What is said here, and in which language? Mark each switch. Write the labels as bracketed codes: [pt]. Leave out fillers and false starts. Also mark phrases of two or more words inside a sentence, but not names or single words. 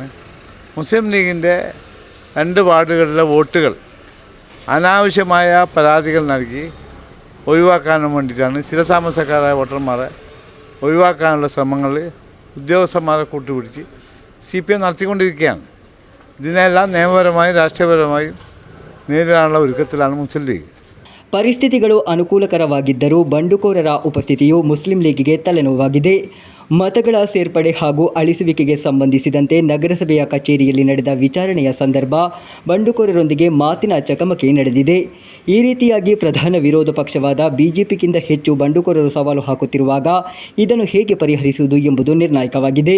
[ml] മുസ്ലിം ലീഗിൻ്റെ 2 വാർഡുകളിലെ വോട്ടുകൾ അനാവശ്യമായ പരാതികൾ നൽകി ഒഴിവാക്കാനും വേണ്ടിയിട്ടാണ് ചില താമസക്കാരായ വോട്ടർമാരെ ഒഴിവാക്കാനുള്ള ശ്രമങ്ങൾ ഉദ്യോഗസ്ഥന്മാരെ കൂട്ടുപിടിച്ച് CPM നടത്തിക്കൊണ്ടിരിക്കുകയാണ്. ഇതിനെല്ലാം നിയമപരമായും രാഷ്ട്രീയപരമായും നേരിടാനുള്ള ഒരുക്കത്തിലാണ് മുസ്ലിം ലീഗ്. [kn] ಪರಿಸ್ಥಿತಿಗಳು ಅನುಕೂಲಕರವಾಗಿದ್ದರೂ ಬಂಡುಕೋರರ ಉಪಸ್ಥಿತಿಯು ಮುಸ್ಲಿಂ ಲೀಗಿಗೆ ತಲೆನೋವಾಗಿದೆ. ಮತಗಳ ಸೇರ್ಪಡೆ ಹಾಗೂ ಅಳಿಸುವಿಕೆಗೆ ಸಂಬಂಧಿಸಿದಂತೆ ನಗರಸಭೆಯ ಕಚೇರಿಯಲ್ಲಿ ನಡೆದ ವಿಚಾರಣೆಯ ಸಂದರ್ಭ ಬಂಡುಕೋರರೊಂದಿಗೆ ಮಾತಿನ ಚಕಮಕಿ ನಡೆದಿದೆ. ಈ ರೀತಿಯಾಗಿ ಪ್ರಧಾನ ವಿರೋಧ ಪಕ್ಷವಾದ ಬಿಜೆಪಿಗಿಂತ ಹೆಚ್ಚು ಬಂಡುಕೋರರು ಸವಾಲು ಹಾಕುತ್ತಿರುವಾಗ ಇದನ್ನು ಹೇಗೆ ಪರಿಹರಿಸುವುದು ಎಂಬುದು ನಿರ್ಣಾಯಕವಾಗಿದೆ.